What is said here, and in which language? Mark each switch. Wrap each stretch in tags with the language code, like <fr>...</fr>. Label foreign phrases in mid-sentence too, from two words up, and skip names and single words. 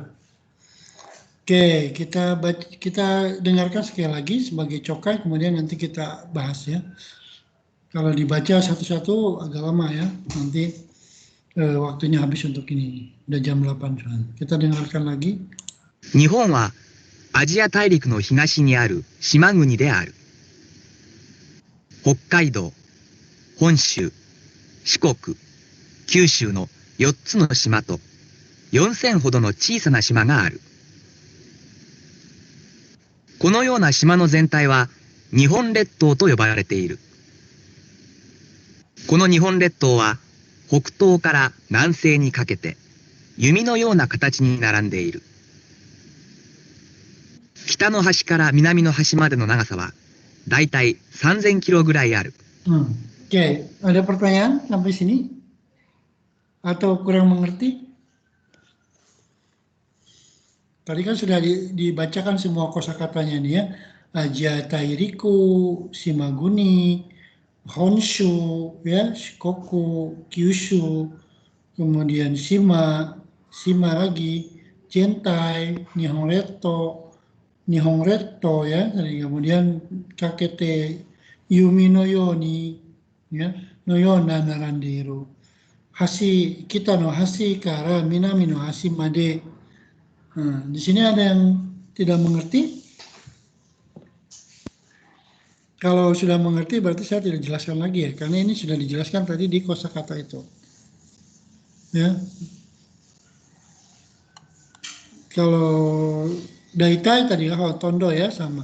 <id>Oke, kita dengarkan sekali lagi sebagai cokai, kemudian nanti kita bahas ya. Kalau dibaca satu-satu agak lama ya, nanti waktunya habis untuk ini. Udah jam 8 soalnya. Kita dengarkan lagi.</id> <ja>日本はアジア大陸の東にある島国である。北海道、本州、四国、九州の4つの島と4000ほどの小さな島がある。このような島の全体は日本列島と呼ばれている。この日本列島は北東から南西にかけて弓のような形に並んでいる。北の端から南の端までの長さはだいたい3000キロぐらいある。</ja> <id>Oke, ada pertanyaan sampai sini? Atau kurang mengerti? Tadi kan sudah dibacakan semua kosakatanya nih ya.</id> <ja>アジア大陸、島国、本州, ya, Shikoku, Kyushu, kemudian Shima lagi, 全体、日本列島 ya, kemudian かけて、弓のように, ya, のような並んでいる、端、北の端から南の端まで.</ja> <id>Nah, di sini ada yang tidak mengerti. Kalau sudah mengerti berarti saya tidak jelaskan lagi ya, karena ini sudah dijelaskan tadi di kosakata itu. Ya. Kalau Daitai tadi Tondo ya sama.</id>